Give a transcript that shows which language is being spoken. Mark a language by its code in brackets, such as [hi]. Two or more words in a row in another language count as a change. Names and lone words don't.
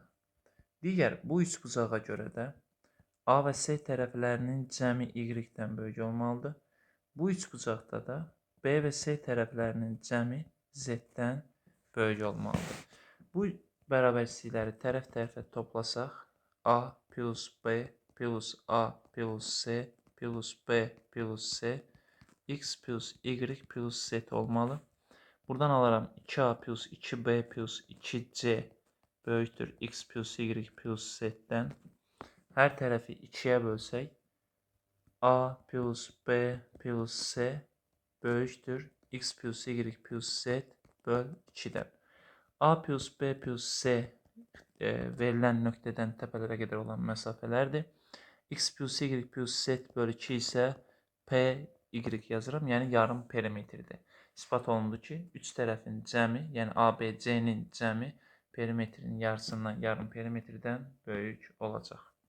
[az] Digər bu üçbucağa görə də A və C tərəflərinin cəmi Y-dən böyük olmalıdır. Bu üçbucaqda da B və C tərəflərinin cəmi Z-dən böyük olmalıdır. Bu bərabərslikləri tərəf-tərəfə toplasaq, A plus B plus A plus C plus B plus C X plus Y plus Z olmalı. Buradan alaram 2A plus 2B plus 2C böyükdür X plus Y plus Z'dən. Hər tərəfi 2-yə bölsək, A plus B plus C böyükdür X plus Y plus Z böl 2-dən. A plus B plus C verilən nöqtədən təpələrə qədər olan məsafələrdir. X plus Y plus Z böl 2 isə P, Y yazıram, yəni yarım perimetrdir. İspat olundu ki, üç tərəfin cəmi, yəni ABC-nin cəmi perimetrin yarısından, yarım perimetrdən böyük olacaq.